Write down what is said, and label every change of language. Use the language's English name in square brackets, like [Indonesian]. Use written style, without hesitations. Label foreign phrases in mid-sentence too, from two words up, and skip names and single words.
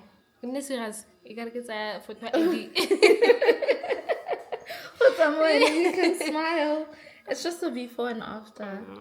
[Tswana] Ke nne serious. E ka re ke tsaya [English] photo ID. Put someone and you can smile. It's just a before and after.